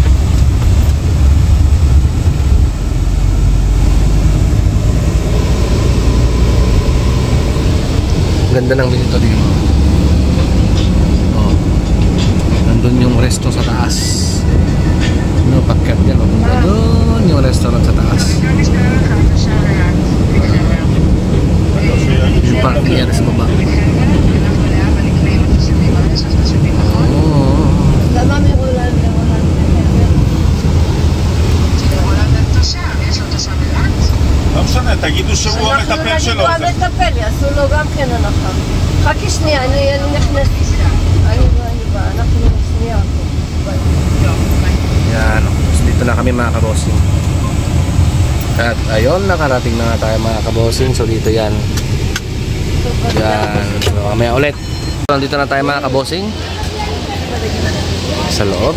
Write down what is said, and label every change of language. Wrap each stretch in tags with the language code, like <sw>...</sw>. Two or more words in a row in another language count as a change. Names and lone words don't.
<tl>Ganda ng dito dito. Oh. Nandun yung resto sa taas. Ano pakyat yan? Nandun yung restaurant sa taas. Yung parking yan sa baba.</tl> <he>לא משנה, תגידו שהוא המטפל שלו. אנחנו נגיד הוא המטפל, יעשו לו גם כן הנחה. חכי שנייה, אני נכנסת. אני באה, אנחנו שנייה.</he> <tl>Yan, dito na kami mga kabosing. At ayun, nakarating na tayo mga kabosing. So dito yan. Yan, so mamaya ulit. Dito na tayo mga kabosing. Sa loob.</tl>